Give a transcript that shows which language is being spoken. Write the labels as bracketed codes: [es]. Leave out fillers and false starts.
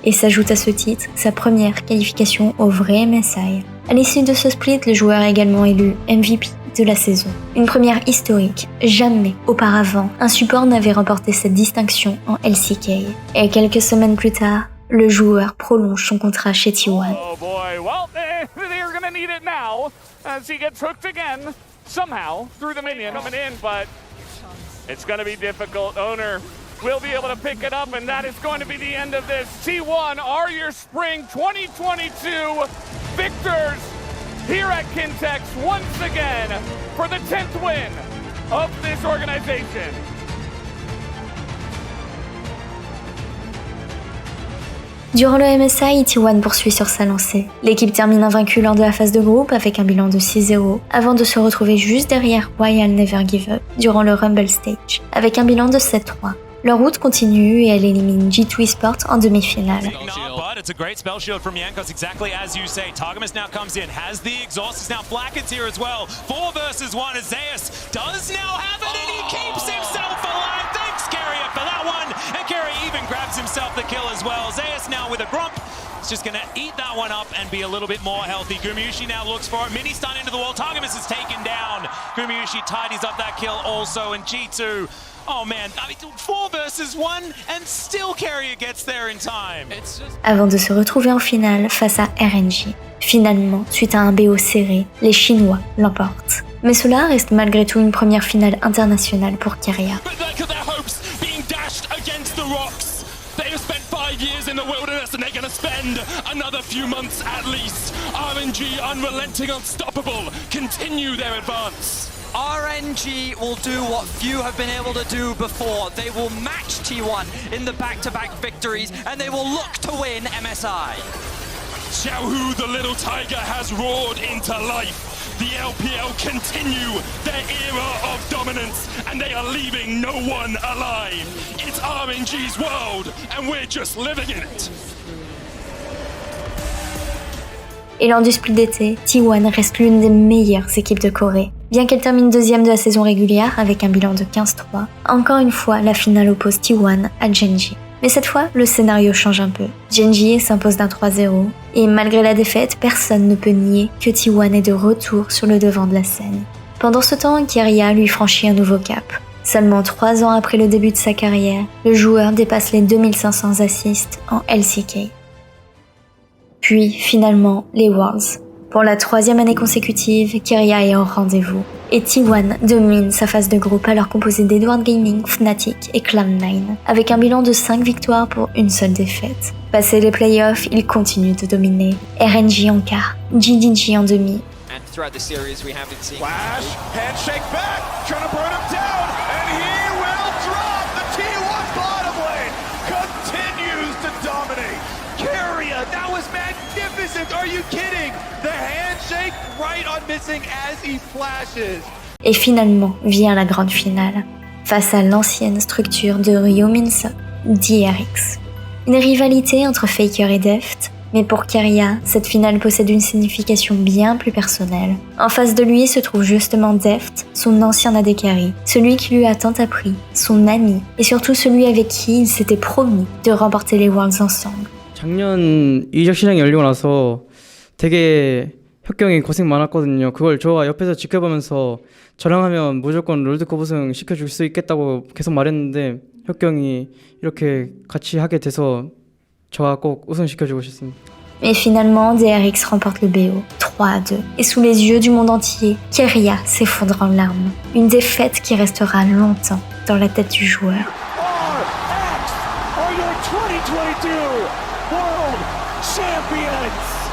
[fr] Et s'ajoute à ce titre sa première qualification au vrai MSI. À l'issue de ce split, le joueur est également élu MVP de la saison. Une première historique. Jamais auparavant, un support n'avait remporté cette distinction en LCK. Et quelques semaines plus tard, le joueur prolonge son contrat chez T1. [en] Oh boy, well, they're gonna need it now as he gets hooked again, somehow, through the minion coming in, but it's gonna be difficult. Owner will be able to pick it up, and that is going to be the end of this. T1 are your spring 2022 victors here at Kintex once again for the 10th win of this organization. [fr] Durant le MSI, T1 poursuit sur sa lancée. L'équipe termine invaincue lors de la phase de groupe avec un bilan de 6-0, avant de se retrouver juste derrière Royal Never Give Up durant le Rumble Stage, avec un bilan de 7-3. Leur route continue et elle élimine G2 Esports en demi-finale. [en] It's a great spell shield from Jankos, exactly as you say. Targamas now comes in, has the exhaust, is now Blackens here as well. 4 versus 1 as Zeus does now have it, and he keeps himself alive. Thanks, Keria, for that one. And Keria even grabs himself the kill as well. Zeus now with a grump. It's just going to eat that one up and be a little bit more healthy. Gumayusi now looks for it. Mini stun into the wall. Targamas is taken down. Gumayusi tidies up that kill also, and G2... Oh man, I mean, 4 versus 1 and still Keria gets there in time. [fr] Avant de se retrouver en finale face à RNG. Finalement, suite à un BO serré, les Chinois l'emportent. Mais cela reste malgré tout une première finale internationale pour Keria. [en] But look at their hopes being dashed against the rocks. They have spent 5 5 years in the wilderness and they're going to spend another few months at least. RNG, unrelenting, unstoppable, continue their advance. RNG will do what few have been able to do before. They will match T1 in the back-to-back victories, and they will look to win MSI. Xiaohu, the little tiger, has roared into life. The LPL continue their era of dominance, and they are leaving no one alive. It's RNG's world, and we're just living in it. [fr] Et lors du split d'été, T1 reste l'une des meilleures équipes de Corée. Bien qu'elle termine deuxième de la saison régulière avec un bilan de 15-3, encore une fois, la finale oppose T1 à Gen.G. Mais cette fois, le scénario change un peu. Gen.G s'impose d'un 3-0, et malgré la défaite, personne ne peut nier que T1 est de retour sur le devant de la scène. Pendant ce temps, Keria lui franchit un nouveau cap. Seulement 3 ans après le début de sa carrière, le joueur dépasse les 2500 assists en LCK. Puis, finalement, les Worlds. Pour la 3e année consécutive, Keria est au rendez-vous. Et T1 domine sa phase de groupe alors composée d'Edward Gaming, Fnatic et Cloud9, avec un bilan de 5 victoires pour une seule défaite. Passé les playoffs, il continue de dominer. RNG en quart, GDG en demi. [en] And throughout the series, we have been seeing Flash, handshake back, trying to burn him down, and he will drop. The T1 bottom lane continues to dominate. Keria, that was magnificent. Are you kidding? The handshake right on missing as he flashes. [fr] Et finalement vient la grande finale, face à l'ancienne structure de Ryumin-Suk, DRX. Une rivalité entre Faker et Deft, mais pour Keria, cette finale possède une signification bien plus personnelle. En face de lui se trouve justement Deft, son ancien AD Carry, celui qui lui a tant appris, son ami, et surtout celui avec qui il s'était promis de remporter les Worlds ensemble. [ko] 작년 이적 시장이 열리고 나서 되게 혁경이 고생 많았거든요. 그걸 저 옆에서 지켜보면서 저랑 하면 무조건 롤드컵 우승 시켜줄 수 있겠다고 계속 말했는데 혁경이 이렇게 같이 하게 돼서 저와 꼭 우승 시켜주고 싶습니다. [fr] Mais finalement, DRX remporte le BO, 3-2. Et sous les yeux du monde entier, Keria s'effondre en larmes. Une défaite qui restera longtemps dans la tête du joueur. [en] RX are your 2022 World Champions!